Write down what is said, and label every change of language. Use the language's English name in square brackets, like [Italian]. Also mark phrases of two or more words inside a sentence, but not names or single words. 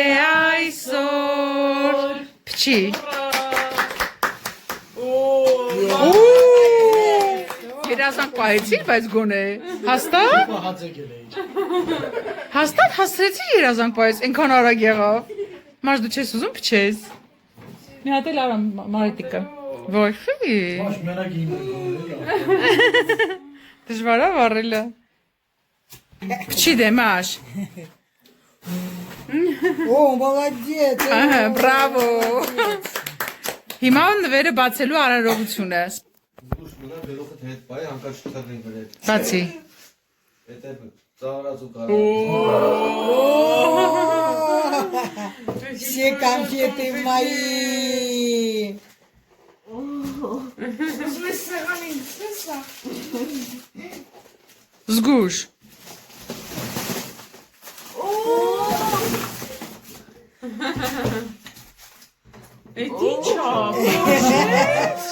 [Armenian] այսօր։ Փչի։ Երազանք պահեցիր, բայց գոնե։ Հաստատ։ Հաստատ հասցրեցիր երազանք պահես, այնքան արագ եղավ։ Մարդ դու չես ուզում փչես։ Մի հատ էլ արա Մարիտիկը։ Ոյ, խի։ Դժվար է վառելը։ Փչի դեմաշ։ [Russian] О, молодец. [Armenian] Ահա, բրավո։ Հիմա նվերը բացելու արարողությունը։ Բացի։ [Russian] Все конфеты мои. [Armenian] Զգուշ։ Էդ ի՞նչ է։